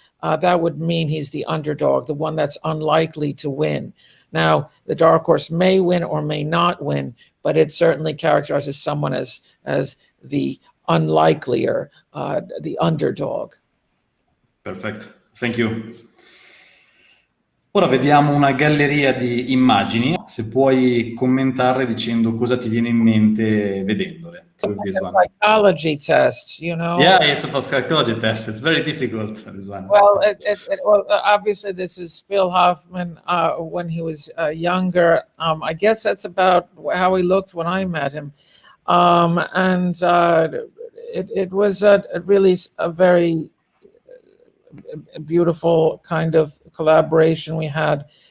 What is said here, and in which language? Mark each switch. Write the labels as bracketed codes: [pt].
[en] That would mean he's the underdog, the one that's unlikely to win. Now, the dark horse may win or may not win, but it certainly characterizes someone as the unlikelier, the underdog. Perfect, thank you. [it] Ora vediamo una galleria di immagini, se puoi commentarle dicendo cosa ti viene in mente vedendole. [en] It's a psychology test, you know? Yeah, it's a psychology test. It's very difficult, this one. Well, well, obviously this is Phil Hoffman when he was younger. I guess that's about how he looked when I met him. And it was really a very beautiful kind of collaboration we had.